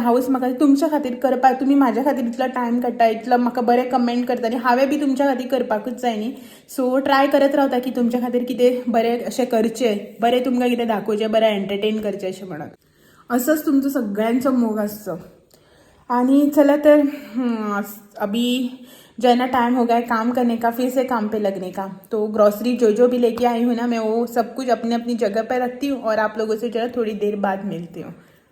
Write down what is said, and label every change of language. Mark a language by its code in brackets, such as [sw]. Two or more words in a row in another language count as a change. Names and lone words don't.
[kok] हांवूच म्हाका तुमच्या खातीर करपाक तुमी म्हाज्या खातीर इतलो टायम काडटा, इतलो म्हाका बरें कमेंट करता आनी हांवें बी तुमच्या खातीर करपाकूच जाय न्ही. सो ट्राय करत रावता की तुमच्या खातीर कितें बरें अशें करचें, बरें तुमकां कितें दाखोवचें, बरें एंटरटेन करचें अशें म्हणून. असंच तुमचो सगळ्यांचो मोग आसचो. आणि चला तर [hi] अभी जो है ना टाइम हो गया है काम करने का, फिर से काम पे लगने का. तो ग्रॉसरी जो भी लेके आई हूँ ना मैं वो सब कुछ अपनी अपनी जगह पर रखती हूँ और आप लोगों से जो है थोड़ी देर बाद मिलती हूँ.